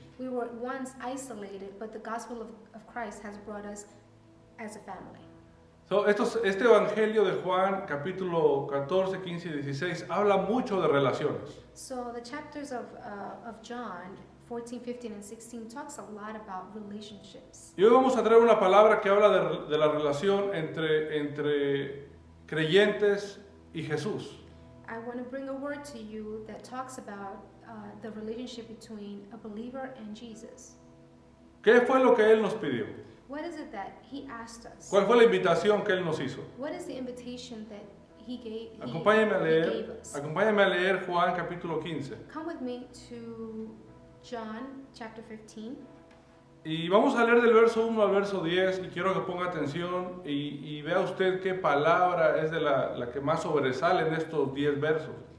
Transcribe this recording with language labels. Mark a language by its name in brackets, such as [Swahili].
[English] We were once isolated, but the gospel of Christ has brought us as a family. [Spanish] Este Evangelio de Juan, capítulo 14, 15 y 16, habla mucho de relaciones. [English] So the chapters of John 14, 15, and 16 talks a lot about relationships. [Spanish] Y hoy vamos a traer una palabra que habla de la relación entre creyentes y Jesús. [English] I want to bring a word to you that talks about the relationship between a believer and Jesus. [Spanish] ¿Qué fue lo que Él nos pidió? [English] What is it that he asked us? [Spanish] ¿Cuál fue la invitación que Él nos hizo? [English] What is the invitation that he gave us? [Spanish] Acompáñame a leer Juan capítulo 15. [English] Come with me to John chapter 15. [Spanish] Y vamos a leer del verso 1 al verso 10 y quiero que ponga atención y vea usted qué palabra es de la que más sobresale en estos 10 versos.